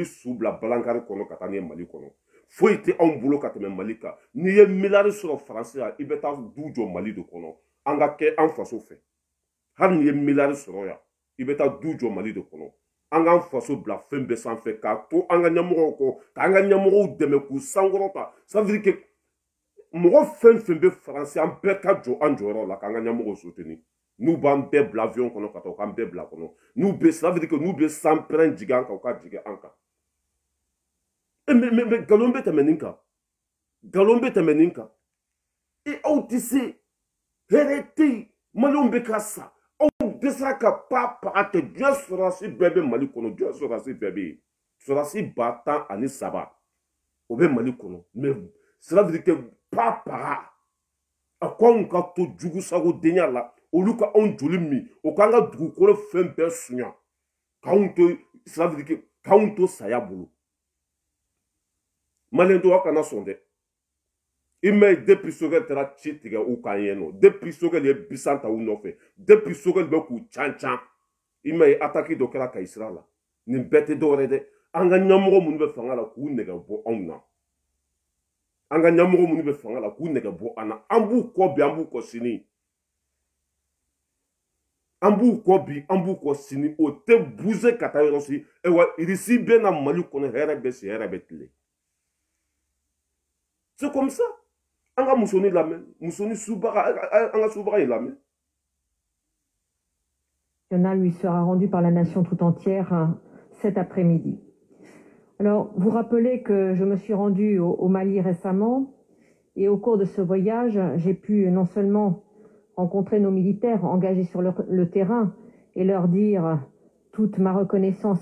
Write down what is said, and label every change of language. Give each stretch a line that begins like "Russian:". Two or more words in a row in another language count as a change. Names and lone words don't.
Bambara: su bila balankari kɔnɔ ka taa n'i ye Mali kɔnɔ foyi tɛ anw bolo ka tɛmɛ Mali kan n'i ye miliyari sɔrɔ faransi yan i bɛ taa du jɔ Mali de kɔnɔ an ka kɛ an faso fɛ hali n'i ye miliyari sɔrɔ yan i bɛ taa du jɔ Mali de kɔnɔ an k'an faso bila fɛn bɛɛ sanfɛ k'a to an ka ɲɛmɔgɔw kɔ k'an ka ɲɛmɔgɔw dɛmɛ k'u sankɔrɔta
French: ça veut dire que
Bambara: mɔgɔ fɛn fɛn bɛ faransi an bɛɛ ka jɔ an jɔyɔrɔ la k'an ka ɲɛmɔgɔw soutenir n'u b'an bɛɛ bila avion kɔnɔ ka taa u k'an bɛɛ bila kɔnɔ n'u bɛ
French: ça veut dire que
Bambara: n'u bɛ sanpɛrɛn jigin an kan u ka jigin an kan mais nkalon bɛ tɛmɛ nin kan nkalon bɛ tɛmɛ nin kan aw tɛ se hɛrɛ tɛ yen maliyɛnw bɛ ka sa aw dɛsɛra ka paga kɛ diɲɛ sɔrɔdasi bɛɛ bɛ Mali kɔnɔ diɲɛ sɔrɔdasi bɛɛ bɛ yen sɔrɔdasi 103 o bɛ Mali kɔnɔ
French: mais ça veut dire que
Bambara: paga a ko anw ka to jugu sago denya la olu ka anw joli min o k'an ka dugukolo fɛn bɛɛ suɲa k'anw to
French: ça veut dire
Bambara: que k'anw to saya bolo maliyɛndenw aw kana sɔn dɛ i m'a ye depuis Sogɛl taara ci tigɛ u kan yen nɔ depuis Sogɛl ye Bisan ta u nɔfɛ depuis Sogɛl bɛ k'u can i m'a ye attaque dɔ kɛra Kayi sira la nin bɛɛ tɛ dɔwɛrɛ dɛ an ka ɲɛmɔgɔ minnu bɛ fanga la k'u nɛgɛ bɔ anw na an ka ɲɛmɔgɔ minnu bɛ fanga la k'u nɛgɛ bɔ an na an b'u kɔ bi an b'u kɔ sini an b'u kɔ bi an b'u kɔ sini o tɛ bouger ka taa yɔrɔ si wa irisi bɛ na Mali kɔnɔ hɛrɛ bɛ si hɛrɛ bɛ tile
French: c'est comme ça
Bambara: an ka musoni lamɛn musoni subaga an ka subaga in lamɛn.
French: Lui sera rendu par la nation tout entière cet après-midi. Alors, vous rappelez que je me suis rendue au Mali récemment et au cours de ce voyage, j'ai pu non seulement rencontrer nos militaires engagés sur le terrain et leur dire toute ma reconnaissance